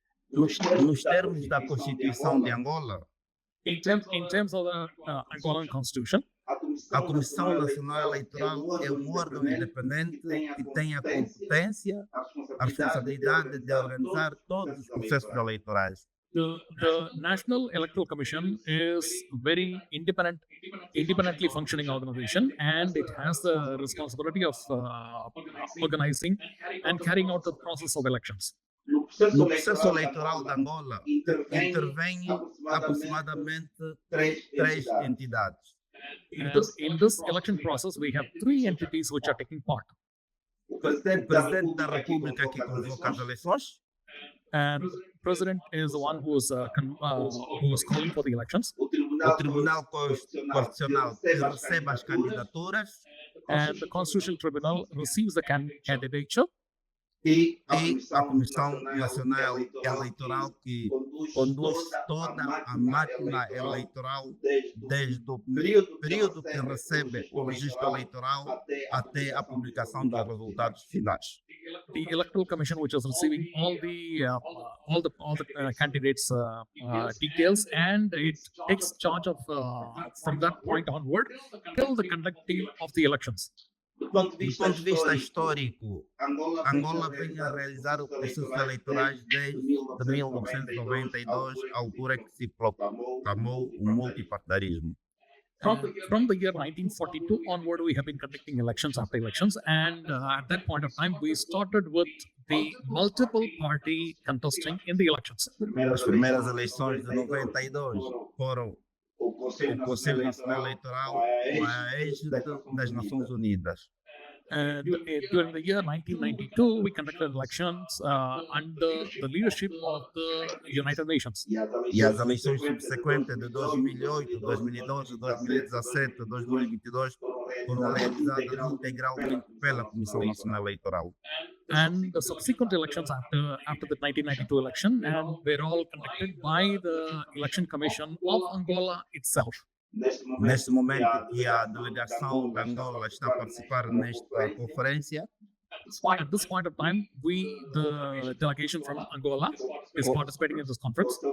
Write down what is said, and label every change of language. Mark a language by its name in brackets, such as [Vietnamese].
[Portuguese] Nos termos da Constituição de Angola, [English] In terms of the Angolan constitution, [Portuguese] a Comissão Nacional Eleitoral é um órgão independente que tem a competência, a responsabilidade de organizar todos os processos eleitorais. [English] the National Electoral Commission is very independently functioning organization, and it has the responsibility of organizing and carrying out the process of elections. [Portuguese] No processo eleitoral de Angola, intervêm aproximadamente três entidades. [English] In this election process, we have three entities which are taking part. [Portuguese] O Presidente da República que convoca as eleições, [English] And President is the one who is calling for the elections. [Portuguese] o o Tribunal Constitucional que recebe as candidaturas [English] and the Constitutional Tribunal receives the candidature, [Portuguese] e a Comissão Nacional Eleitoral que conduz toda a máquina eleitoral desde o período que recebe o registro eleitoral até a publicação dos resultados finais. [English] the Electoral Commission, which is receiving all the candidates' details, and it takes charge of from that point onward till the conducting of the elections. [Portuguese] Do ponto de vista histórico, Angola vem a realizar os processos eleitorais desde 1992, a altura que se proclamou o multipartidarismo. [English] From the year 1942 onward, we have been conducting elections after elections, and at that point of time, we started with the multiple party contesting in the elections. [Portuguese] As primeiras eleições de 92 foram o Conselho Nacional Eleitoral com a égide das Nações Unidas. [English] And during the year 1992, we conducted elections under the leadership of the United Nations. [Portuguese] E as eleições subsequentes de 2008, 2012, 2017, 2022 foram realizadas integralmente pela Comissão Nacional Eleitoral. [English] And the subsequent elections after the 1992 election, and were all conducted by the Election Commission of Angola itself. [Portuguese] Neste momento que a delegação de Angola está a participar nesta conferência, [English] At this point of time, the delegation from Angola, is participating in this conference.